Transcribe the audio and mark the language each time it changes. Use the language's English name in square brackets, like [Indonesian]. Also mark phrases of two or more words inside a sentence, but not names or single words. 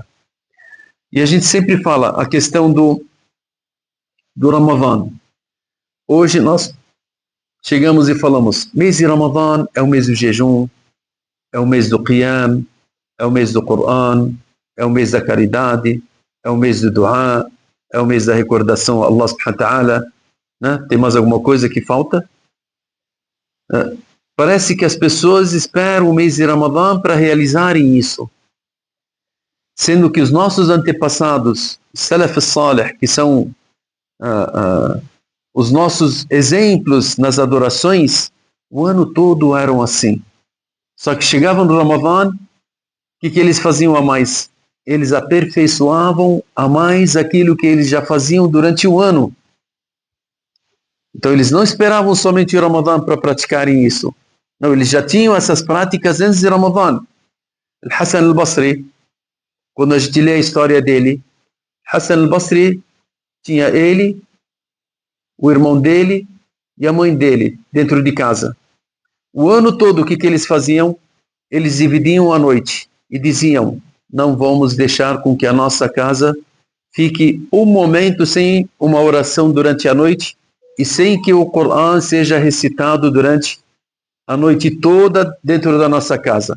[Portuguese] E a gente sempre fala a questão do Ramadã. Hoje nós chegamos e falamos, mês de Ramadã é o mês do jejum, é o mês do Qiyam, é o mês do Coran, é o mês da caridade, é o mês do Dua, é o mês da recordação a Allah [Arabic] سبحانه وتعالى. [Portuguese] Né? Tem mais alguma coisa que falta? Parece que as pessoas esperam o mês de Ramadã para realizarem isso. Sendo que os nossos antepassados, [Arabic] سلف صالح, [Portuguese] que são os nossos exemplos nas adorações, o ano todo eram assim. Só que chegavam no Ramadã, o que eles faziam a mais? Eles aperfeiçoavam a mais aquilo que eles já faziam durante o ano. Então eles não esperavam somente o Ramadã para praticarem isso. Não, eles já tinham essas práticas antes de Ramadã. Hassan al-Basri, quando a gente lê a história dele, Hassan al-Basri tinha ele, o irmão dele e a mãe dele dentro de casa. O ano todo, o que eles faziam? Eles dividiam a noite e diziam, não vamos deixar com que a nossa casa fique um momento sem uma oração durante a noite e sem que o Coran seja recitado durante a noite toda dentro da nossa casa.